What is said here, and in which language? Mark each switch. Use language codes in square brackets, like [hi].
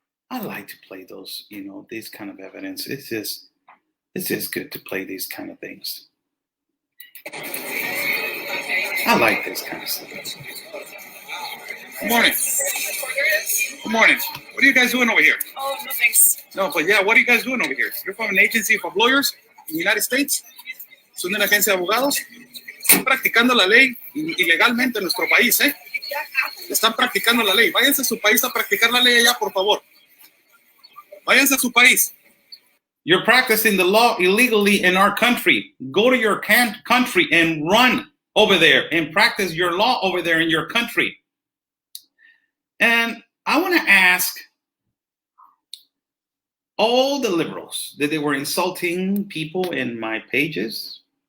[en] I like to play those, these kind of evidence. It's just good to play these kind of things. I like this kind of stuff. Good morning. Good morning. What are you guys doing over here? Oh, no thanks. No, but yeah, what are you guys doing over here? You're from an agency of lawyers in the United States? [es] Son de una agencia de abogados. Están practicando la ley ilegalmente en nuestro país, ¿eh? Están practicando la ley. Váyanse a su país a practicar la ley allá, por favor. Váyanse a su país. [en] You're practicing the law illegally in our country. Go to your country and run over there and practice your law over there in your country. And I want to ask all the liberals that they were insulting people in my pages.